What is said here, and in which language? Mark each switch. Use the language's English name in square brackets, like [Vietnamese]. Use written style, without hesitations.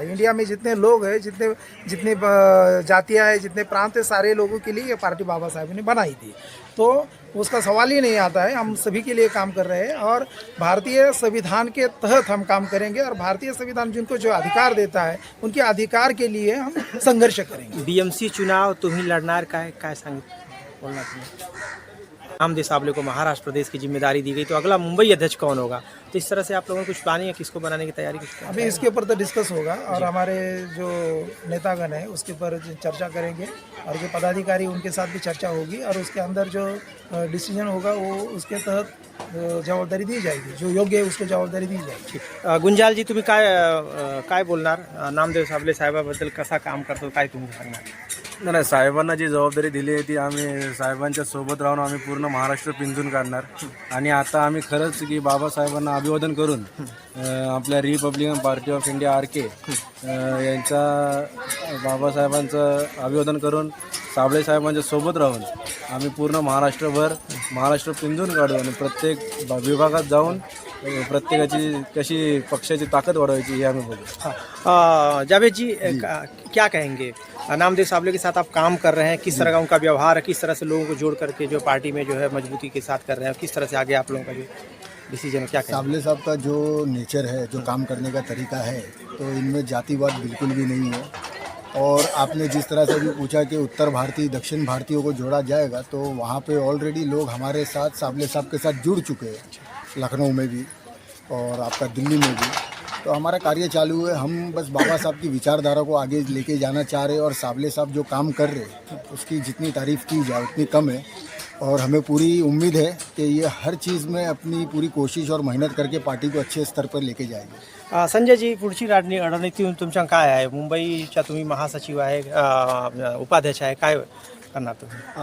[Hindi] India में जितने लोग हैं, जितने जातियाँ हैं, जितने प्रांत हैं, सारे लोगों के लिए ये पार्टी बाबा साहब ने बनाई थी। तो उसका सवाल ही नहीं आता है। हम सभी के लिए काम कर रहे हैं और भारतीय संविधान के तहत हम काम करेंगे और भारतीय संविधान जिनको जो अधिकार देता है उनके अधिकार के लिए हम संघर्ष करेंगे। [Marathi] बीएमसी चुनाव तुम्ही लढणार काय सांगितलं बोलना तुम्ही? [Hindi] रामदेव साबले को महाराष्ट्र प्रदेश की जिम्मेदारी दी गई, तो अगला मुंबई अध्यक्ष कौन होगा? तो इस तरह से आप लोगों ने कुछ प्लानिंग है, किसको बनाने की तैयारी? अभी इसके ऊपर तो डिस्कस होगा और हमारे जो नेतागण है उसके ऊपर चर्चा करेंगे और जो पदाधिकारी उनके साथ भी चर्चा होगी और उसके अंदर जो डिसीजन होगा वो उसके तहत जबाबदारी दी जाएगी, जो योग्य है उसको जबाबदारी दी जाएगी। [Marathi] गुंजाल जी, तुम्ही काय बोलणार? नामदेव साबले साहेबाबद्दल कसा काम करतो, काय तुम्ही सांगणार? नाही, साहेबांना जी जबाबदारी दिली आहे ती आम्ही साहेबांच्या सोबत राहून आम्ही पूर्ण महाराष्ट्र पिंजून काढणार आणि आता आम्ही खरंच की बाबासाहेबांना अभिवादन करून आपल्या Republican party of India RK यांचा बाबासाहेबांचं अभिवादन करून साबळे साहेबांच्या सोबत राहून आम्ही पूर्ण महाराष्ट्र पिंजून काढू आणि प्रत्येक विभागात जाऊन प्रत्येकाची कशी पक्षाची ताकद वाढवायची हे आम्ही बघू। [Hindi] जावेद जी, क्या कहेंगे नामदेव साबले के साथ आप काम कर रहे हैं, किस तरह का उनका व्यवहार है, किस तरह से लोगों को जोड़ करके जो पार्टी में जो है मजबूती के साथ कर रहे हैं, किस तरह से आगे आप लोगों का जो डिसीजन है क्या कहें? साबले साहब का जो नेचर है, जो काम करने का तरीका है, तो इनमें जातिवाद बिल्कुल भी नहीं है। और आपने जिस तरह से भी पूछा कि उत्तर भारतीय दक्षिण भारतीयों को जोड़ा जाएगा, तो वहाँ पे ऑलरेडी लोग हमारे साथ साबले साहब के साथ जुड़ चुके हैं, लखनऊ में भी और आपका दिल्ली में भी। तो हमारा कार्य चालू है। हम बस बाबा साहब की विचारधारा को आगे लेके जाना चाह रहे हैं और साबले साहब जो काम कर रहे हैं उसकी जितनी तारीफ़ की जाए उतनी कम है। और हमें पूरी उम्मीद है कि ये हर चीज़ में अपनी पूरी कोशिश और मेहनत करके पार्टी को अच्छे स्तर पर लेके जाएंगे। [Marathi] संजय जी, पुढची रणनीती तुमच्या काय आहे? मुंबईच्या तुम्ही महासचिव आहे, उपाध्यक्ष आहे, काय करणार तुम्ही?